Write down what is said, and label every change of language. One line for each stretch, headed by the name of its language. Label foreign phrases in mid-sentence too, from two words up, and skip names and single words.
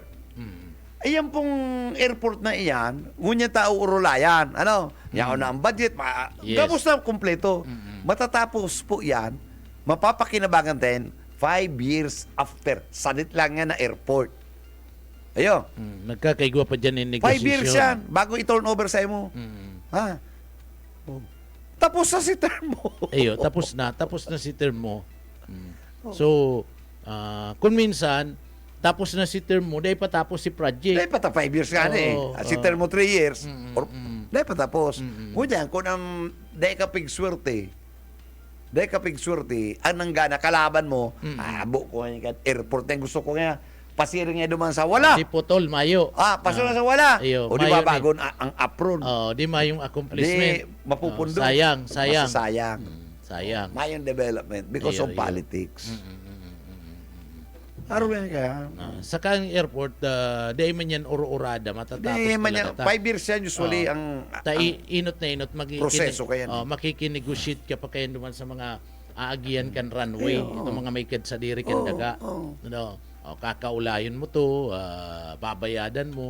Bikol: Ayan pong airport na iyan, ngunya tao urulayan. Yan na ang budget, gabos na kompleto.
Filipino: Matatapos po yan, mapapakinabangan din 5
English: years after.
Bikol: Sanit lang yan na airport. Nagkakaigwa pa dyan yung 5 negosasyon. years yan, bago i-turn over sa mo. Tapos na si term mo. Tapos na si term mo. So, kung minsan, tapos na si term mo, dahil patapos si project. Dahil pata 5 years nga si term mo 3 years. Dahil patapos. Ngunyan, kung ang dahil ka pigswerte, ang nanggana, kalaban mo, abo ko nga airport na gusto ko nga, pasiring nga duman sa wala. Si Putol, Mayo. Pasiring sa wala. O di ba bagon ang apron? Di mayong accomplishment. Di mapupundo. Sayang. Sayang. Mayong development
English: because of politics.
Bikol: Araw yan kaya. Saka ang airport, dahil man yan uro-urada, matatapos talaga. 5 years yan usually ang inot na inot. proseso kaya. Makikinegotiate ka pa kayo naman sa mga aagian kan runway. Itong mga may sa diri kan daga. Kakaulayon mo to, babayadan mo.